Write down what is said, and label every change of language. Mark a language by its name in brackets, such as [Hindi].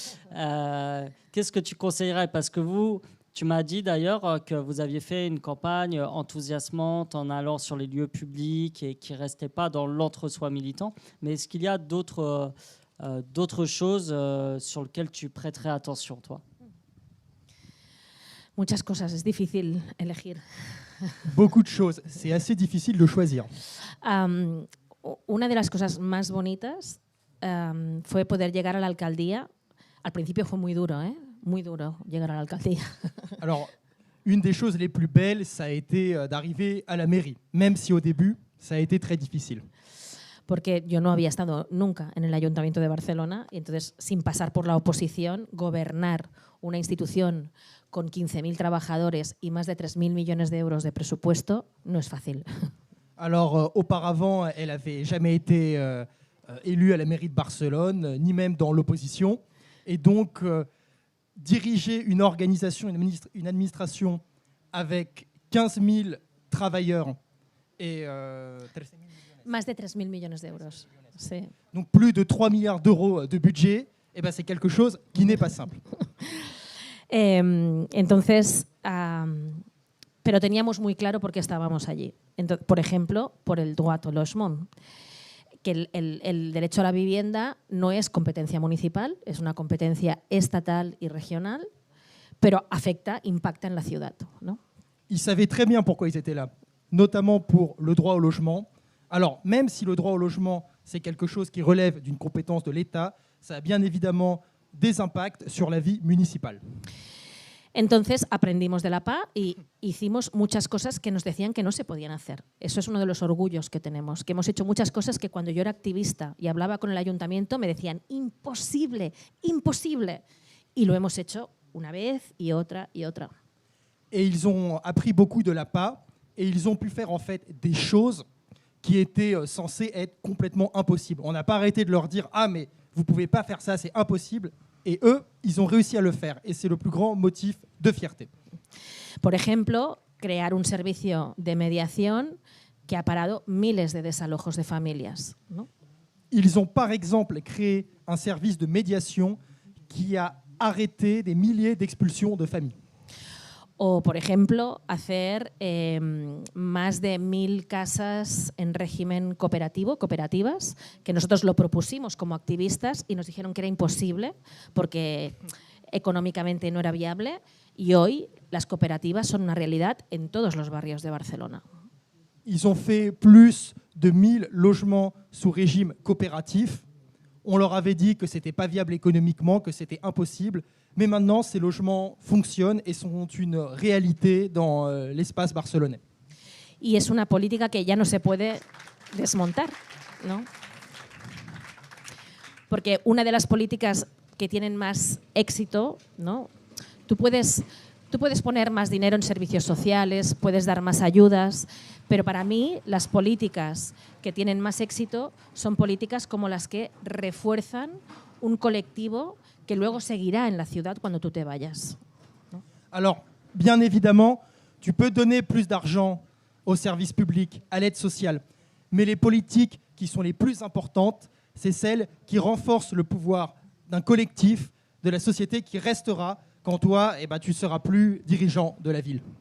[French] Qu'est-ce que tu conseillerais? Parce que tu m'as dit d'ailleurs que vous aviez fait une campagne enthousiasmante en allant sur les lieux publics et qui ne restait pas dans l'entre-soi militant. Mais est-ce qu'il y a d'autres choses sur lesquelles tu prêterais attention, toi? [Spanish] Muchas cosas, es difícil elegir. [French] Beaucoup de choses, c'est assez difficile de choisir. [Spanish] Una de las cosas más bonitas fue poder llegar a la alcaldía. Al principio fue muy duro, muy duro llegar a la alcaldía. [French] Alors, une des choses les plus belles, ça a été d'arriver à la mairie, même si au début, ça a été très difficile. [Spanish] Porque yo no había estado nunca en el Ayuntamiento de Barcelona y entonces, sin pasar por la oposición, gobernar una institución con 15.000 trabajadores y más de 3.000 millones de euros de presupuesto no es fácil. [French] Alors, auparavant, elle n'avait jamais été élue à la mairie de Barcelone, ni même dans l'opposition. Et donc, diriger une organisation, une administration avec 15 000 travailleurs et... [Spanish] Más de 3.000 millones de euros. Sí. [French] Donc, plus de 3 milliards d'euros de budget, eh ben, c'est quelque chose qui n'est pas simple. [Spanish] Entonces, pero teníamos muy claro por qué estábamos allí. Entonces, por ejemplo, por el [French] droit au logement, [Spanish] que el derecho a la vivienda no es competencia municipal, es una competencia estatal y regional, pero afecta, impacta en la ciudad, ¿no? [French] Ils savaient très bien pourquoi ils étaient là, notamment pour le droit au logement. Alors, même si le droit au logement, c'est quelque chose qui relève d'une compétence de l'État, ça a bien évidemment des impacts sur la vie municipale. [Spanish] Entonces aprendimos de la PA y hicimos muchas cosas que nos decían que no se podían hacer. Eso es uno de los orgullos que tenemos, que hemos hecho muchas cosas que cuando yo era activista y hablaba con el ayuntamiento me decían imposible, imposible. Y lo hemos hecho una vez y otra y otra. [French] Et ils ont appris beaucoup de la PA et ils ont pu faire en fait des choses qui étaient censées être complètement impossibles. On n'a pas arrêté de leur dire « Ah, mais vous ne pouvez pas faire ça, c'est impossible ». Et eux, ils ont réussi à le faire. Et c'est le plus grand motif de fierté. [Spanish] Por ejemplo, crear un servicio de mediación que ha parado miles de desalojos de familias, ¿no? [French] Ils ont par exemple créé un service de médiation qui a arrêté des milliers d'expulsions de familles. [Spanish] O, por ejemplo, hacer más de 1000 casas en régimen cooperativo, cooperativas, que nosotros lo propusimos como activistas y nos dijeron que era imposible porque económicamente no era viable, y hoy las cooperativas son una realidad en todos los barrios de Barcelona. [French] Ils ont fait plus de 1000 logements sous régime coopératif. On leur avait dit que ce n'était pas viable économiquement, que c'était impossible. Mais maintenant, ces logements fonctionnent et sont une réalité dans l'espace barcelonais. [Spanish] Y es una política que ya no se puede desmontar, ¿no? Porque una de las políticas que tienen más éxito, ¿no? Tú puedes poner más dinero en servicios sociales, puedes dar más ayudas, pero para mí las políticas que tienen más éxito son políticas como las que refuerzan un colectivo que luego seguirá en la ciudad cuando tú te vayas, ¿no? [French] Alors, bien évidemment, tu peux donner plus d'argent aux services publics, à l'aide sociale, mais les politiques qui sont les plus importantes, c'est celles qui renforcent le pouvoir d'un collectif, de la société qui restera quand toi, tu ne seras plus dirigeant de la ville.